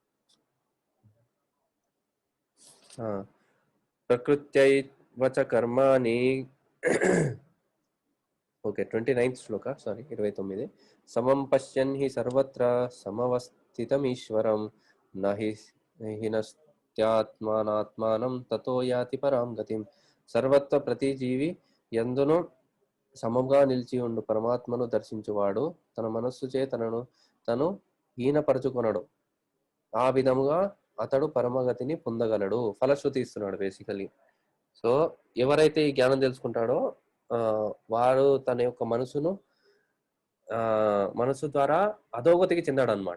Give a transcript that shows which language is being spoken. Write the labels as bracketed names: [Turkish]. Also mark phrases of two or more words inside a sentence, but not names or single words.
[Sanskrit] ప్రకృత్యైవచ కర్మాణి ఓకే 29th శ్లోక, సారీ 29. సమం పశ్యన్ హి సర్వత్ర సమవస్థితమీశ్వరం నహి హినస్త్యాత్మానాత్మానం తతో యాతి పరాం గతిం. [Telugu] సర్వత్ర ప్రతి జీవి యందును సమముగా నిలిచి ఉండు పరమాత్మను దర్శించువాడు తన మనస్సుచే తను హీనపరచుకొనడు. ఆ విధముగా అతడు పరమగతిని పొందగలడు. ఫలశ్రుతి ఇస్తున్నాడు బేసికలీ. సో ఎవరైతే ఈ జ్ఞానం తెలుసుకుంటాడో వాడు తన యొక్క మనసు ద్వారా అధోగతికి చెందాడు అనమాట.